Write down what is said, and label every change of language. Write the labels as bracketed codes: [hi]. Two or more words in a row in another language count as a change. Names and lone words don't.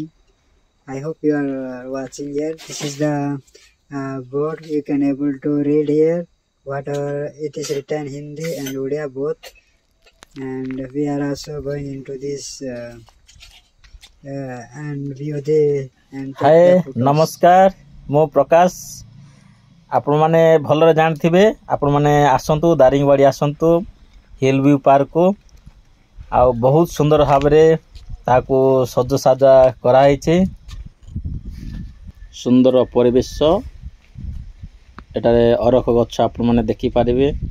[en] I hope you are watching here. This is the board. You can able to read here whatever it is written Hindi and Odia both. And we are also going into this and view the and take ହାଏ the photos. [or] ନମସ୍କାର, ମୁଁ ପ୍ରକାଶ। ଆପଣମାନେ ଭଲରେ ଜାଣିଥିବେ। ଆପଣମାନେ ଆସନ୍ତୁ, ଦାରିଙ୍ଗବାଡ଼ି ଆସନ୍ତୁ, ହିଲ୍ ଭ୍ୟୁ ପାର୍କକୁ। ଆଉ ବହୁତ ସୁନ୍ଦର ଭାବରେ ତାକୁ ସଜସାଜା କରାହେଇଛି। ସୁନ୍ଦର ପରିବେଶ। ଏଠାରେ ଅରଖ ଗଛ ଆପଣମାନେ ଦେଖିପାରିବେ।